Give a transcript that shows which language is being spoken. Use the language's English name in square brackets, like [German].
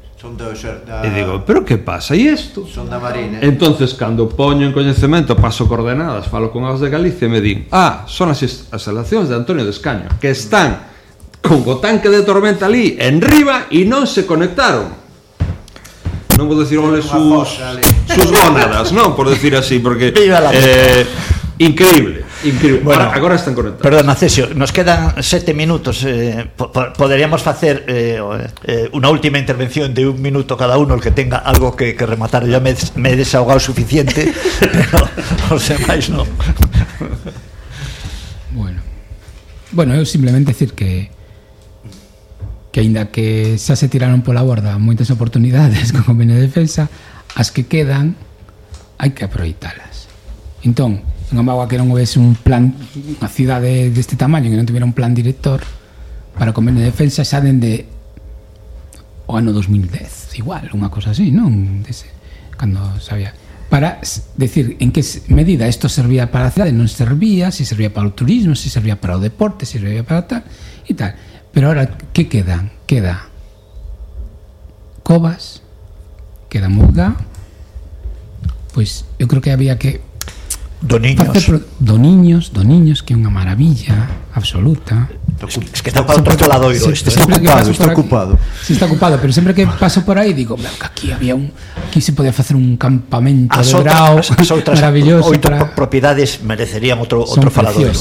[Galician] E digo, pero que pasa? E isto? Son da Marina. Entonces, cando poño en coñecemento, paso coordenadas, falo con Aguas de Galicia e me din, son as instalacións de Antonio de Escaño, que están con o tanque de tormenta ali en riba e non se conectaron. Non vou decir onde sus gónadas, non, por decir así, porque increíble. Bueno, agora están conectados. Perdón, Cesio, nos quedan 7 minutos. Poderíamos facer unha última intervención de un minuto [Spanish] cada uno, el que tenga algo [Galician] que rematar. [Spanish] Ya me he desahogado suficiente, [Galician] pero os demais non. Bueno, eu simplemente decir que aínda que xa se tiraron pola borda moitas oportunidades con o convenio de defensa, as que quedan hai que aproveitalas. Entón, en Amagua, que non houvese un plan, unha cidade deste tamaño que non tuviera un plan director para o convenio de defensa, xa dende o ano 2010, igual, unha cosa así, non? Cando sabía, para decir en que medida isto servía para a cidade, non servía, se servía para o turismo, se servía para o deporte, se servía para tal e tal. Pero ahora, que quedan? Queda Covas, queda Muga, pois eu creo que había que Doniños, que é unha maravilla absoluta. Es que está para outro lado oído isto. Está ocupado. Sí, está ocupado, pero sempre que paso por aí digo, que aquí había un, aquí se podía facer un campamento as de grao. As outras maravilloso, oito para... propiedades merecerían outro falado.